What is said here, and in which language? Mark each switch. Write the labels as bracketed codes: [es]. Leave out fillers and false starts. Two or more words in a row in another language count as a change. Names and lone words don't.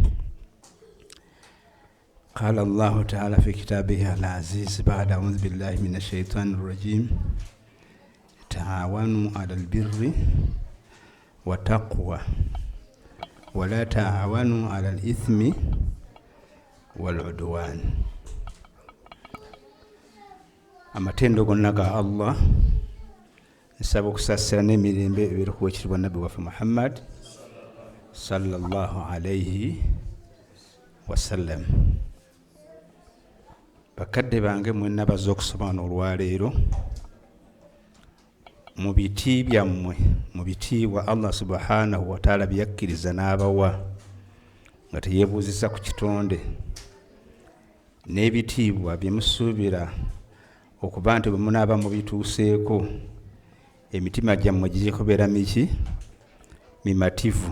[ar] قال الله تعالى في كتابه العزيز بعد أعوذ بالله من الشيطان الرجيم تعاونوا على البر والتقوى ولا تعاونوا على الإثم والعدوان. [lg] amatendo gonna ga Allah nsaba okusasira n'emirembe ebiri ku ekitibwa nabbi waffe Muhammad [ar] صلى الله عليه وسلم. [lg] bakadde bange mwenna bazze okusoma n'olwaleero mu biti byammwe mu bitiibwa [ar] الله سبحانه وتعالى [lg] byakkiriza n'abawa nga teyeebuuziza ku kitonde n'ebitiibwa bye musuubira okuba nti bwe munaaba mubituuseeko emitima gyammwe girikubeera miki mimativu.